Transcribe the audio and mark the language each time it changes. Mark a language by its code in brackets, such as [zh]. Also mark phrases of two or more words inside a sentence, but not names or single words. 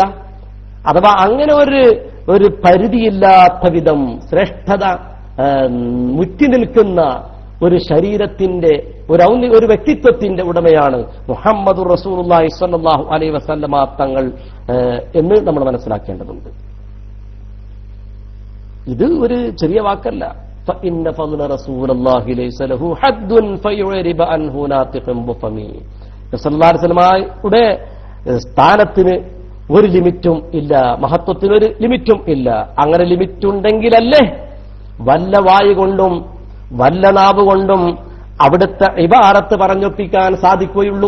[ml] അഥവാ അങ്ങനെ ഒരു പരിധിയില്ലാത്ത വിധം ശ്രേഷ്ഠത മുറ്റി നിൽക്കുന്ന ഒരു ശരീരത്തിന്റെ ഒരു വ്യക്തിത്വത്തിന്റെ ഉടമയാണ് [ar] محمد رسول الله صلى الله عليه وسلم [ml] തങ്ങൾ എന്ന് നമ്മൾ മനസ്സിലാക്കേണ്ടതുണ്ട്. ഇത് ഒരു ചെറിയ വാക്കല്ല. [ar] فإن فضل رسول الله ليس له حد فيعرب عنه ناطق بفمه. صلى الله عليه وسلم [ml] സ്ഥാനത്തിന് ഒരു ലിമിറ്റും ഇല്ല, മഹത്വത്തിന് ഒരു ലിമിറ്റും ഇല്ല. അങ്ങനെ ലിമിറ്റ് ഉണ്ടെങ്കിലല്ലേ വല്ല വായു കൊണ്ടും വല്ല നാവ് കൊണ്ടും അവിടുത്തെ ഇബാറത്ത് പറഞ്ഞൊപ്പിക്കാൻ സാധിക്കുകയുള്ളൂ.